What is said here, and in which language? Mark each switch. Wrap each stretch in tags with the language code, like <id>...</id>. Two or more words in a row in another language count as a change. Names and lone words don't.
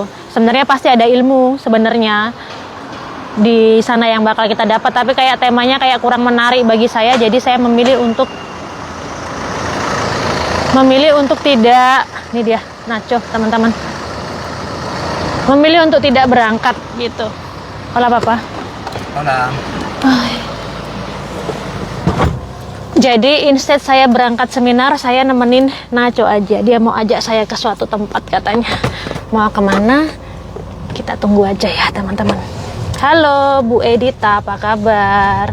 <id>Sebenarnya pasti ada ilmu sebenarnya di sana yang bakal kita dapat, tapi kayak temanya kayak kurang menarik bagi saya, jadi saya memilih untuk tidak, ini dia Nacho teman-teman, memilih untuk tidak berangkat gitu.</id> <es>Hola papa. Hola.</es> <id>Jadi instead saya berangkat seminar, saya nemenin Nacho aja. Dia mau ajak saya ke suatu tempat katanya. Mau kemana? Kita tunggu aja ya teman-teman. Halo Bu Edita, apa kabar?</id>